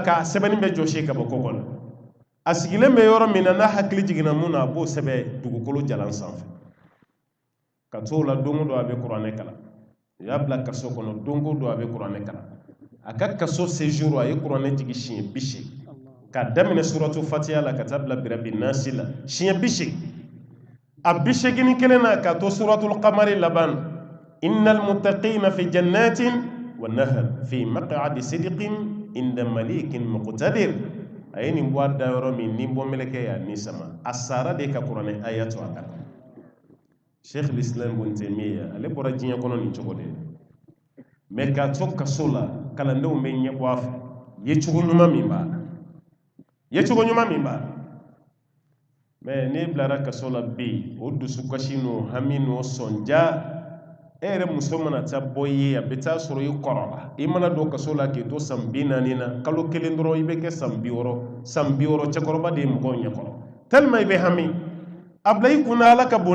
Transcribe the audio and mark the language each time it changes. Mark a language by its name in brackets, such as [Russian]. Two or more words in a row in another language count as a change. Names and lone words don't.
[Bambara] ka sɛbɛnni bɛ jɔsi ka bɔ kɔkɔ la a sigilen bɛ yɔrɔ min na n'a hakili jiginna mun na a b'o sɛbɛn dugukolo jalan sanfɛ ka t'o la don o don a bɛ kuranɛ kalan u y'a bila kaso kɔnɔ don o don a bɛ kuranɛ kalan a ka kaso séjour a ye kuranɛ jigi siɲɛ 80 ka daminɛ suratu fatiha la ka taa bila [Arabic] برب الناس [Bambara] la siɲɛ 80 a 81 na ka to [Arabic] سورة القمر [Bambara] laban [Arabic] إن المتقين في جنات ونهر في مقعد صدق عند مليك مقتدر [Bambara] a ye nin bɔ a da yɔrɔ min ni bɔ mɛlɛkɛ y'a ni sama a sara de ka kuranɛ aya to a kan Sheikh al-Islam Ibn Taymiyyah ale bɔra diɲɛ kɔnɔ nin cogo de mais k'a to kaso la kalandenw bɛ ɲɛbɔ a fɛ yecogo ɲuman min b'a la mais ne bilara kaso la bi o dusukasi n'o hami n'o sɔnja e yɛrɛ muso mana taa bɔ i ye a bɛ taa sɔrɔ i kɔrɔ la i mana don kaso la k'i to san 40 na kalo kelen dɔrɔn i bɛ kɛ san 60 cɛkɔrɔba de ye mɔgɔw ɲɛkɔrɔ tellement i bɛ hami a bila i kunna ala ka bon